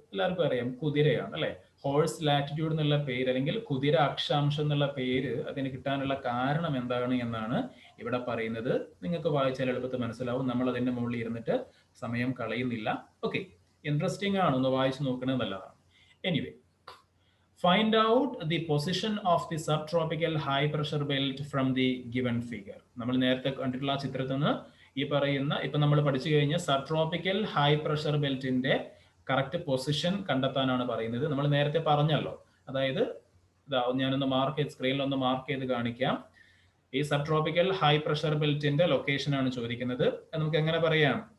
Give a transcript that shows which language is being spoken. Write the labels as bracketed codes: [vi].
[ml] എല്ലാവർക്കും അറിയാം, കുതിരയാണ് അല്ലെ. ഹോഴ്സ് ലാറ്റിറ്റ്യൂഡ് എന്നുള്ള പേര്, അല്ലെങ്കിൽ കുതിര അക്ഷാംശം എന്നുള്ള പേര് അതിന് കിട്ടാനുള്ള കാരണം എന്താണ് എന്നാണ് ഇവിടെ പറയുന്നത്. നിങ്ങൾക്ക് വായിച്ചാൽ എളുപ്പത്തിൽ മനസ്സിലാവും. നമ്മൾ അതിന്റെ മുകളിൽ ഇരുന്നിട്ട് സമയം കളയുന്നില്ല. ഓക്കെ, ഇൻട്രസ്റ്റിംഗ് ആണ്, ഒന്ന് വായിച്ചു നോക്കുന്നത് നല്ലതാണ്. [en] Anyway, find out the position of the subtropical high pressure belt from the given figure. [ml] നമ്മൾ നേരത്തെ കണ്ടിട്ടുള്ള ആ ചിത്രത്തിൽ നിന്ന് ഈ പറയുന്ന, ഇപ്പൊ നമ്മൾ പഠിച്ചു കഴിഞ്ഞ സബ്ട്രോപ്പിക്കൽ ഹൈ പ്രഷർ ബെൽറ്റിന്റെ കറക്റ്റ് പൊസിഷൻ കണ്ടെത്താനാണ് പറയുന്നത്. നമ്മൾ നേരത്തെ പറഞ്ഞല്ലോ. അതായത് ഞാനൊന്ന് സ്ക്രീനിൽ ഒന്ന് മാർക്ക് ചെയ്ത് കാണിക്കാം. ഈ സബ്ട്രോപ്പിക്കൽ ഹൈ പ്രഷർ ബെൽറ്റിന്റെ ലൊക്കേഷൻ ആണ് ചോദിക്കുന്നത്. നമുക്ക് എങ്ങനെ പറയാം?